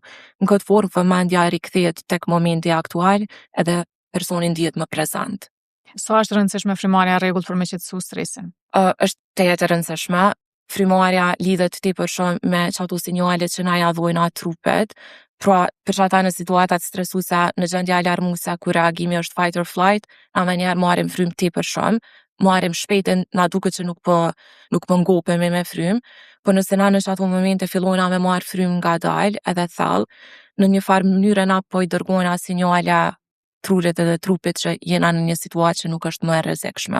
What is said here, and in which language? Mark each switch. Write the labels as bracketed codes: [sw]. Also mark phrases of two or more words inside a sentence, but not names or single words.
[sq] Në këtë formë vëmendja rikthehet tek momenti aktual edhe personi ndihet më prezant. Sa është rëndësishme frymarrja rregullt për me qetësu stresin? Është tejet e rëndësishme. Frymarrja lidhet tepër shumë me çato sinjale që na ja dhojnë trupit. Pra, për çata në situatat stresuese, në gjendje alarmuese, kur reagimi është [en] fight or flight, [sq] na menjëherë marrim frym tepër shumë, marrim shpejt, na duket që nuk po ngopemi me frym, por nëse na në çato momente fillojna me marr frym ngadalë edhe thellë, në një farë mënyrë na po i dërgojna sinjale trurit edhe trupit që jena në një situatë që nuk është më e rrezikshme.